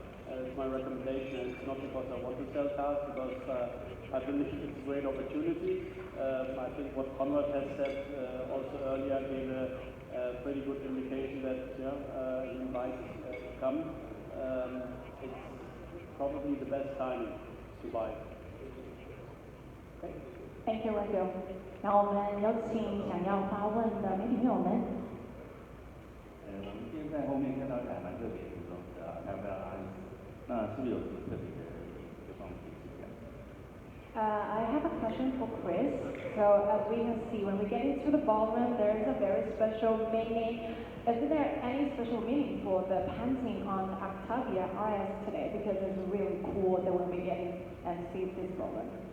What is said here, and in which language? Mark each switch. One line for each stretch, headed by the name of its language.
English: It's my recommendation. It's not because I want to sell cars, because I believe it's a great opportunity. I think what Conrad has said also earlier gave a pretty good indication that he invites come. It's probably the best time to buy. Okay. Thank you, Rahil.
Chinese: 然后我们有请想要发问的媒体朋友们。我们今天在后面看到一台蛮特别的车，看不到阿里，那是不是有什么特别的地方可以解释一下？
English: I have a question for Chris. So as we can see, when we get into the ballroom, there is a very special meaning. Is there any special meaning for the painting on Octavia RS today? Because it's really cool that when we get in and see this ballroom.